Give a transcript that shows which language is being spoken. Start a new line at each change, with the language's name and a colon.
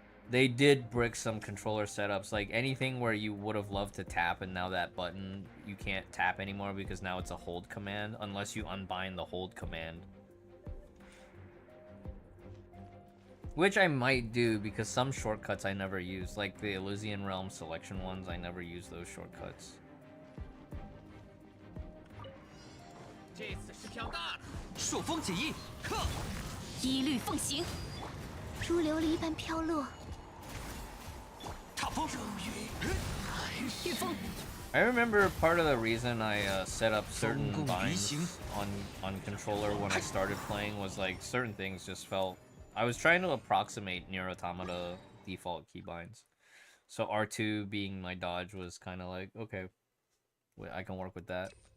English: They did brick some controller setups, like anything where you would have loved to tap and now that button you can't tap anymore because now it's a hold command unless you unbind the hold command. Which I might do because some shortcuts I never use, like the Elysian Realm selection ones, I never use those shortcuts.
Chinese: 这次是飘大了，朔风起义，克！一律奉行，如琉璃般飘落。踏风，御风。
English: I remember part of the reason I set up certain binds on controller when I started playing was like certain things just felt. I was trying to approximate Nier Automata default keybinds. So R2 being my dodge was kind of like, okay, I can work with that.